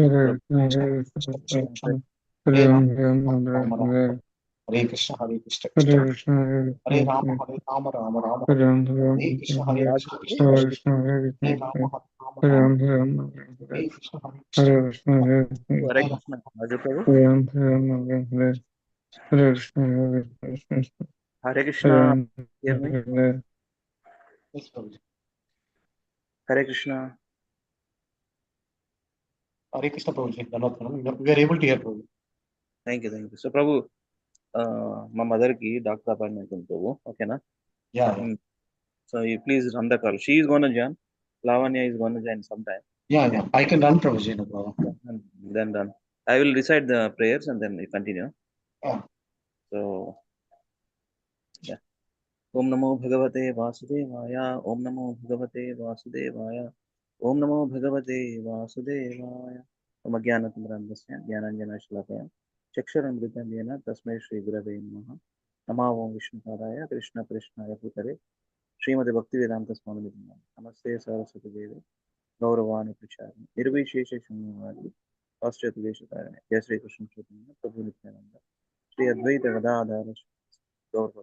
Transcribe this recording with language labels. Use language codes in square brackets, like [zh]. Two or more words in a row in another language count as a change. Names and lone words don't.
[sa] Krishna Krishna Krishna Ram Hare Ram Ram Ram Hare హరే కృష్ణ కృష్ణ Hare కృష్ణ Krishna, Hare హరే Krishna, రామ హరే రామ రామ రామ Hare హరే Ram, హరే కృష్ణ హరే Hare కృష్ణ కృష్ణ Hare కృష్ణ Krishna, Hare హరే Krishna, రామ హరే రామ Hare రామ Ram, Hare Ram, హరే Hare కృష్ణ కృష్ణ Krishna, Hare హరే Krishna, కృష్ణ రాజు ప్రభు. Hare Ram, Hare Ram, Hare Krishna, Hare Krishna, హరే కృష్ణ. Hare Ram, [en] Hear me? [sa] Hare హరే కృష్ణ. [te] హరే కృష్ణ ప్రభుజీ ధన్యవాదాలు [en] we are able to hear [te] ప్రభు [en] thank you. [te] సో ప్రభు, మా మదర్కి [en] doctor appointment [te] ఉంది ప్రభు. ఓకేనా? [en] యా So you please run the call. She is gonna join. Lavanya is gonna join some time. Ya I can run Prabhuji no problem Then done. I will recite the prayers and then we continue. Yeah. So, yeah. [sa] ओम् नमो भगवते वासुदेवाय। ओम् नमो भगवते वासुदेवाय. ओम् नमो भगवते वासुदेवाय. ओम् ज्ञानतमरन्धस्य ज्ञानाञ्जन शलाकया चक्षरामृतम् येन तस्मै श्री गुरवे नमः. नम ओम् विष्णुपादाय कृष्ण कृष्णाय भूतरे श्रीमति भक्तिवेदान्त स्वामी नमस्ते सरस्वती देवी गौरवाणी प्रचार्य निर्विशेष शून्यवादी पश्चात् वेशताय जय श्री कृष्ण चैतन्य प्रभु नित्यानन्द श्री अद्वैत गदाधर गौरव.